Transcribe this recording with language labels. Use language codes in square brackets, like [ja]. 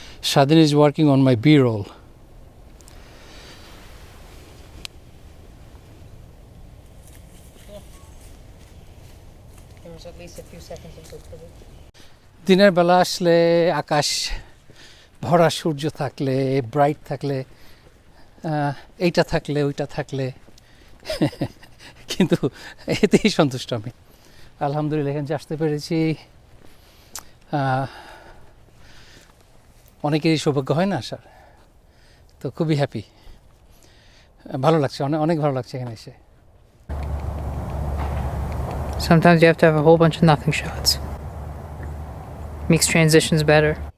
[en] Shadin is working on my B-roll. There was at least a few seconds of good footage. [bn] দিনের বেলা আসলে আকাশ ভরা, সূর্য থাকলে, bright থাকলে, এইটা থাকলে ওইটা থাকলে কিন্তু এতেই সন্তুষ্ট আমি। আলহামদুলিল্লাহ এখানে আসতে পেরেছি। অনেকেরই সৌভাগ্য হয় না আসার, তো খুবই হ্যাপি, ভালো লাগছে, অনেক অনেক ভালো লাগছে এখানে এসে। [en] Sometimes you have to have a whole bunch of nothing shots. Makes transitions better.